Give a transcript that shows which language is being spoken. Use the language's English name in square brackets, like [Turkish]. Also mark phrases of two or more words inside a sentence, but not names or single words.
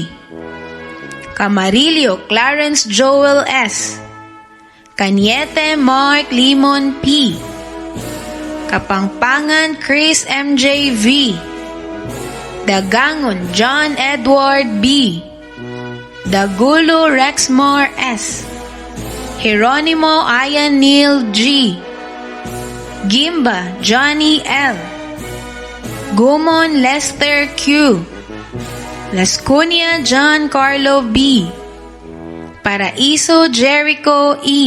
[English] Camarillo Clarence Joel S. Cañete Mark Limon P. Kapangpangan Chris MJ V. Dagangon John Edward B. Dagulo Rexmar S. Hieronimo Ian Neil G. Gimba Johnny L. Gumon Lester Q. Lascunia John Carlo B. Paraiso Jericho E.